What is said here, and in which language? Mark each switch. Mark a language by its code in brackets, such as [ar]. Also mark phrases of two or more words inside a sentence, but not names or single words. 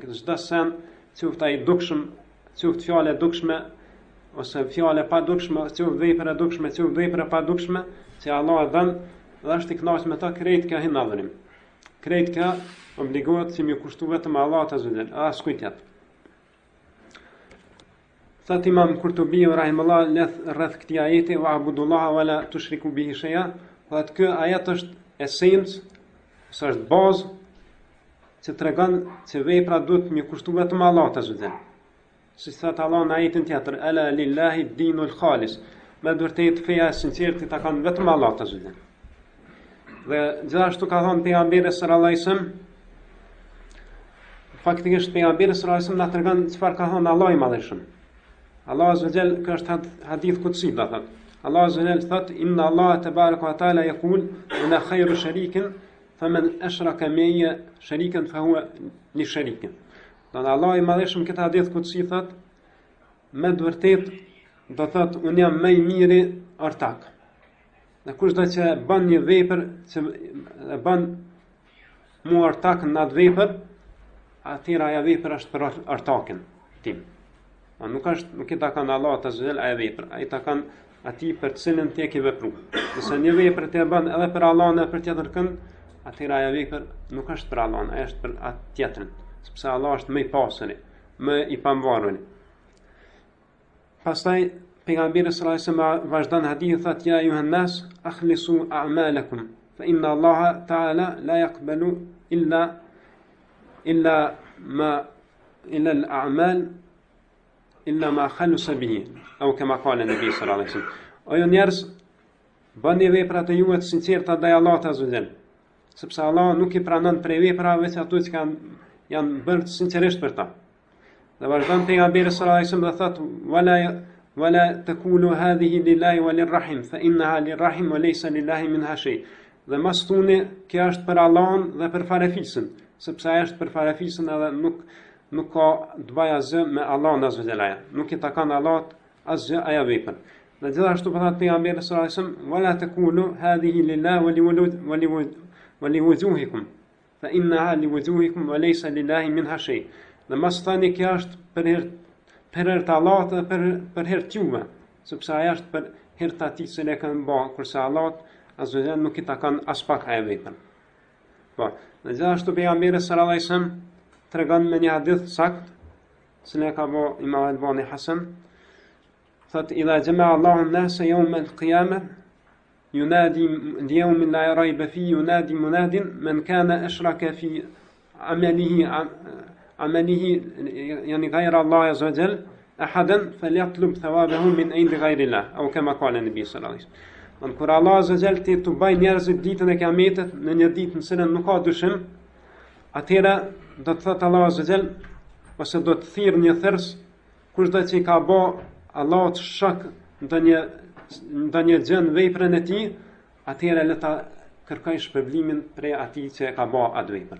[sq] Çdo sen, qoftë ai dukshëm, qoftë fjalë e dukshme ose fjalë e padukshme, qoftë vepër e dukshme, qoftë vepër e padukshme, që Allah e dhan dhe është i kënaqur me ta, krejt kjo hin adhurim. Krejt kjo obligohet që mi kushtu vetëm Allahut [ar] عز وجل, [sq] askujt tjetër. Thot Imam Kurtubi rahimahullah rreth këtij ajeti [ar] واعبدوا الله ولا تشركوا به شيئا, [sq] thotë ky ajet është esencë, ose është bazë që tregon se vepra duhet mi kushtu vetëm Allahut [ar] عز وجل. [sq] Si thot Allah në ajetin tjetër, [ar] ألا لله الدين الخالص. [sq] Me vërtet feja e sinqertë ta kanë vetëm Allahut [ar] عز وجل. [sq] Dhe gjithashtu ka thënë pejgamberi [ar] صلى الله عليه وسلم, [sq] faktikisht pejgamberi [ar] صلى الله عليه وسلم [sq] na tregon çfarë ka thënë Allahu i Madhëshëm. Allah [ar] عز وجل, [sq] kjo është [ar] حديث قدسي, [sq] do thot. Allah [ar] عز وجل [sq] thot, [ar] إن الله تبارك وتعالى يقول أنا خير شريك فمن أشرك معي شريكا فهو لشريك. [sq] Do Allah i Madhëshëm këtë [ar] حديث قدسي [sq] thot, me vërtet do thot unë jam më i miri ortak. Dhe kushdo që bën një vepër që e bën mua ortak në atë vepër, atëra ajo vepër është për ortakin tim. Nuk i takan Allahut [ar] عز وجل [sq] ajo vepër, ai takan atij për të cilën ti e ke vepruar. Nëse një vepër ti e bën edhe për Allahun e për tjetër kënd, atëra ajo vepër nuk është për Allahun, ai është për atë tjetrën, sepse Allah është më i pasuri, më i pavarur. Pastaj pejgamberi [ar] صلى الله عليه وسلم [sq] vazhdon hadith thotë [ar] يا أيها الناس أخلصوا أعمالكم فإن الله تعالى لا يقبل إلا الأعمال إلا ما خلص به apo كما قال النبي صلى الله عليه وسلم. [sq] O ju njerëz, bëni veprat e juaja të sinqerta ndaj Allahut [ar] عز وجل, [sq] sepse Allah nuk i pranon prej veprave veç ato që janë bërë sinqerisht për ta. Dhe vazhdon pejgamberi [ar] صلى الله عليه وسلم [sq] dhe thotë [ar] ولا تقولوا هذه لله وللرحم فإنها للرحم وليس لله منها شيء. [sq] Dhe mos thuni kjo është për Allahun dhe për farefisën, sepse ai është për farefisën edhe nuk ka të bëjë asgjë me Allahun [ar] عز وجل. [sq] Nuk i takon Allahut asgjë ajo vepër. Dhe gjithashtu po thotë pejgamberi [ar] صلى الله عليه وسلم ولا تقولوا هذه لله ولوجوهكم فإنها لوجوهكم وليس لله منها شيء. [sq] Dhe mos thani kjo është për hir për herë të Allahut dhe për herë të juve, sepse ajo është për herë të atij që ne kanë bërë, kurse Allahut [ar] عز وجل [sq] nuk I takon as pak ai vetëm. Po, dhe gjithashtu pejgamberi [ar] صلى الله عليه وسلم [sq] tregon me një hadith sakt, se ne ka bërë Imam Albani Hasan, thot [ar] إذا جمع الله الناس يوم القيامة ينادي ليوم لا ريب فيه ينادي مناد من كان أشرك في عمله يعني غير الله عز وجل أحدا فليطلب ثوابه من عند غير الله أو كما قال النبي صلى الله عليه وسلم. [sq] Kur Allah [ar] عز وجل [sq] të bëj njerëzit ditën e Kiametit në një ditë në cilën nuk ka dyshim, atëherë do të thotë Allah [ar] عز وجل [sq] ose do të thirr një thërs kushdo që I ka bë Allahut shok ndonjë gjë në veprën e tij, atëherë le ta kërkoj shpërblimin prej atij që e ka bë atë vepër.